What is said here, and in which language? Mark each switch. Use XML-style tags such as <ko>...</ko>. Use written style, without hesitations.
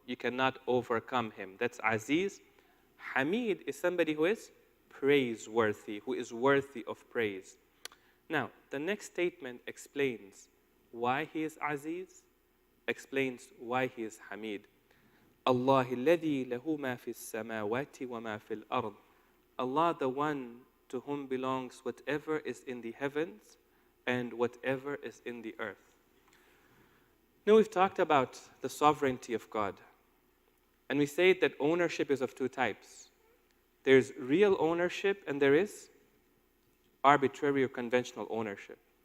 <en>You cannot overcome him. That's Aziz. Hamid is somebody who is praiseworthy, who is worthy of praise. Now, the next statement explains why he is Aziz, explains why he is Hamid.</en> <ar>Allah الذي له ما في السماوات وما في الأرض.</ar> <en>Allah, the one to whom belongs whatever is in the heavens and whatever is in the earth. Now, we've talked about the sovereignty of God. And we say that ownership is of two types. There's real ownership and there is arbitrary or conventional ownership.</en>